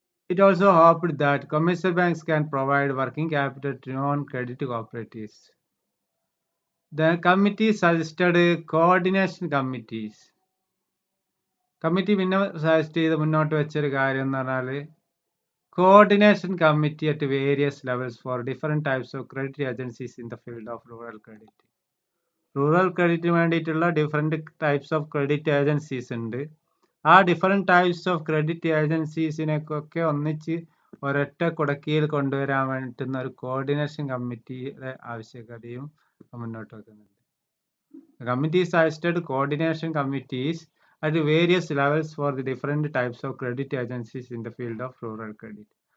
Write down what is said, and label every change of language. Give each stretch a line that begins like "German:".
English: It also hoped that commercial banks can provide working capital to non-credit cooperatives. The committee suggested coordination committees.
Malayalam: Committee പിന്നെ suggest ചെയ്ത് മുന്നോട്ട് വെച്ചൊരു കാര്യം എന്ന് പറഞ്ഞാൽ
English: Coordination committee at various levels for different types of credit agencies in the field of rural credit.
Malayalam: Rural ക്രെഡിറ്റിന് വേണ്ടിയിട്ടുള്ള
English: different types of credit agencies
Malayalam: ഉണ്ട്. ആ ഡിഫറെൻറ്റ് ടൈപ്സ് ഓഫ് ക്രെഡിറ്റ് ഏജൻസീസിനെയൊക്കെ ഒന്നിച്ച് ഒരൊറ്റ കുടക്കീയിൽ കൊണ്ടുവരാൻ വേണ്ടുന്ന ഒരു കോർഡിനേഷൻ കമ്മിറ്റിയുടെ ആവശ്യകതയും മുന്നോട്ട് വെക്കുന്നുണ്ട്.
English: Committee suggested coordination committees at various levels for the different types of credit agencies in the field of rural credit.